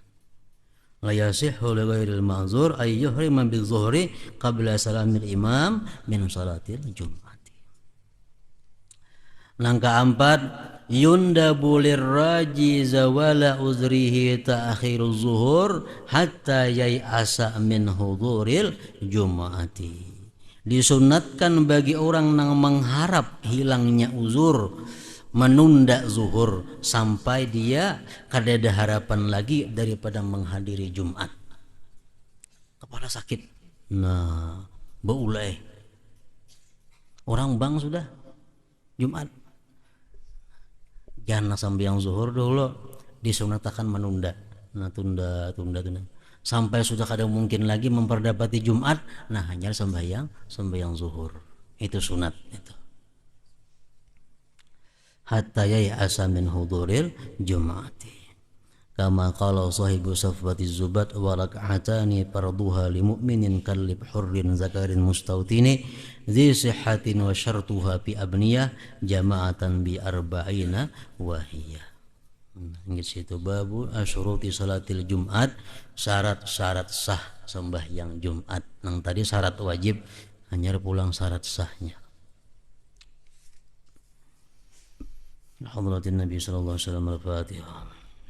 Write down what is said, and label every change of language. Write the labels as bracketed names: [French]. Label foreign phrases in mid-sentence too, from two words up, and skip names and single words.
[Arabic] لا يصح لغير المعذور أن يحرم بالظهر قبل سلام الإمام من صلاة الجمعة. Langkah 4, يندب لراجي زوال عذره تأخير الظهر حتى ييأس من حضور الجمعة. [Banjar] Disunatkan bagi orang yang mengharap hilangnya uzur, menunda zuhur sampai dia kada ada harapan lagi daripada menghadiri Jumat. Kepala sakit, nah beulai, orang bang sudah Jumat, jangan sampai yang zuhur dulu, disunatkan menunda, nah tunda sampai sudah kada mungkin lagi memperdapati Jumat, nah hanya sembahyang zuhur, itu sunat itu. [Arabic] حتى ييأس من حضور الجمعة كما قال صاحب صفوة الزبد وركعتان فرضها لمؤمن مكلف حر ذكر مستوطن ذي صحة وشرطها بأبنية جماعة بأربعين وهيه. [Banjar] Ingat situ [Arabic] باب شروط صلاة الجمعة, [Banjar] syarat-syarat sah sembahyang Jumat. Nang tadi syarat wajib, hanya pulang syarat sahnya. [Arabic] حضرة النبي صلى الله عليه وسلم, al-Fatihah.